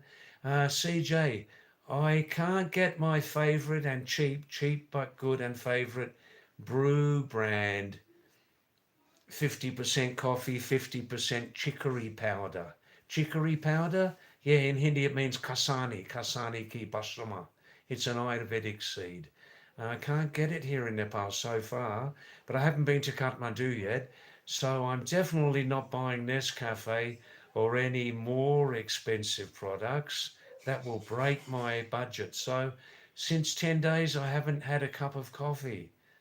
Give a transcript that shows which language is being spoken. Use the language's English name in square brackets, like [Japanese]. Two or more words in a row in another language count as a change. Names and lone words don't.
[English] CJ, I can't get my favourite and cheap but good and favourite brew brand. 50% coffee, 50% chicory powder. Chicory powder? Yeah, in Hindi it means [Hindi] कसनी की बसरमा. [English] It's an Ayurvedic seed. I can't get it here in Nepal so far, but I haven't been to Kathmandu yet, so I'm definitely not buying Nescafe or any more expensive products. That will break my budget. So since 10 days I haven't had a cup of coffee.